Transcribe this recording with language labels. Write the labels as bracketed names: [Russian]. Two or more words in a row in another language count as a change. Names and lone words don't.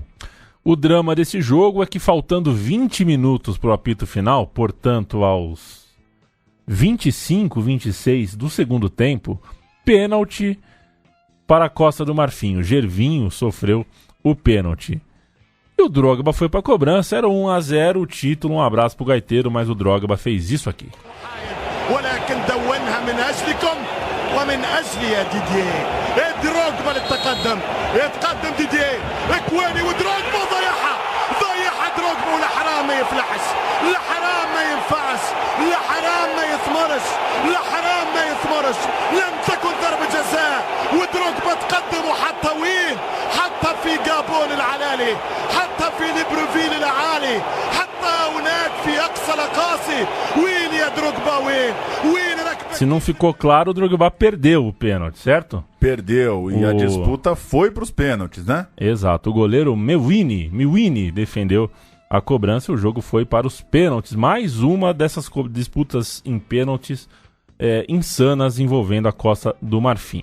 [Portuguese] O drama desse jogo é que, faltando 20 minutos para o apito final, portanto aos 25, 26 do segundo tempo, pênalti para a Costa do Marfim. O Gervinho sofreu o pênalti. E o Drogba foi para a cobrança, era 1-0 o título, um abraço pro gaiteiro, mas o Drogba fez isso aqui. [Arabic] ومن أجل يا ديديه دروغبا للتقدم يتقدم ديديه اكواني ودروغبا ضيعها دروغبا والحرام ما يفلحش الحرام ما ينفعش الحرام ما يثمرش الحرام ما يثمرش لم تكن ضربة جزاء ودروغبا تقدم وحتى وين حتى في جابون العلالي حتى في ليبروفيل العالي حتى هناك في أقصى الأقاصي وين يا دروغبا وين [Portuguese] Se não ficou claro, o Drogba perdeu o pênalti, certo? Perdeu, e a disputa foi para os pênaltis, né? Exato, o goleiro Miwini defendeu a cobrança e o jogo foi para os pênaltis. Mais uma dessas disputas em pênaltis insanas envolvendo a Costa do Marfim.